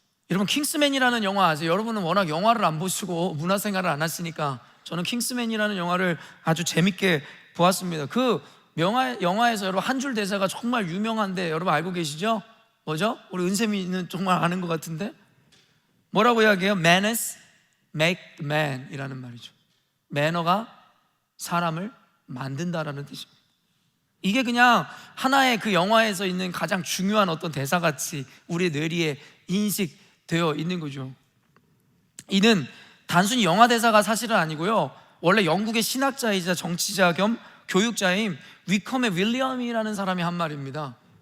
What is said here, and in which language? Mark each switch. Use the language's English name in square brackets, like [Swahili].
[Korean] 여러분, 킹스맨이라는 영화 아세요? 여러분은 워낙 영화를 안 보시고 문화생활을 안 하시니까 저는 킹스맨이라는 영화를 아주 재밌게 보았습니다. 그 영화에서 여러분 한 줄 대사가 정말 유명한데 여러분 알고 계시죠? 뭐죠? 우리 은샘이는 정말 아는 것 같은데 뭐라고 이야기해요? [English] Manners make the man [Korean] 이라는 말이죠. 매너가 사람을 만든다라는 뜻입니다. 이게 그냥 하나의 그 영화에서 있는 가장 중요한 어떤 대사같이 우리의 뇌리에 인식되어 있는 거죠. 이는 단순히 영화 대사가 사실은 아니고요, 원래 영국의 신학자이자 정치자 겸 교육자인 위컴의 윌리엄이라는 사람이 한 말입니다.